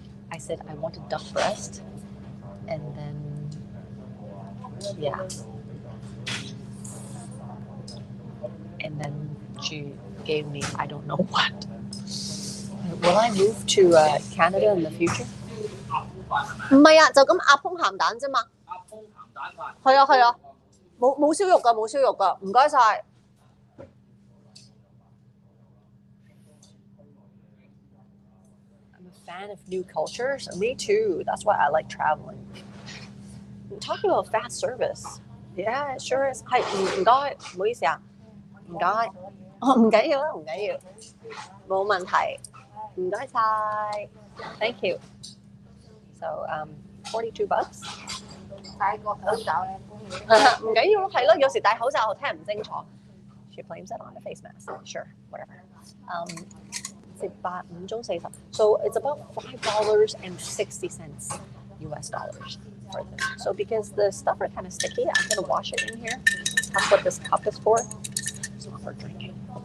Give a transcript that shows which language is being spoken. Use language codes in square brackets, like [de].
[en] I said I wanted duck breast, and then, yeah. And then she gave me I don't know what. Will I move to Canada in the future? [yue] 唔係啊，就咁鴨胸鹹蛋啫嘛。鴨胸鹹蛋飯。係啊係啊，冇燒肉㗎，冇燒肉㗎，唔該晒。 [en] I'm a fan of new cultures. Me too. That's why I like traveling. Talking about fast service. Yeah, it sure is. [yue] 係唔該，唔好意思啊。唔該，唔緊要啦，唔緊要，冇問題，唔該晒 ， [en] thank you. So 42 bucks. [yue] 戴個口罩咧，唔緊要咯，係咯，有時戴口罩我聽唔清楚。 [en] She blames it on the face mask. Sure, whatever. [yue] 食85中40. [en] So it's about $5.60 US dollars for this. So because the stuff are kind of sticky, I'm gonna wash it in here. That's what this cup is for. It's not for drinking.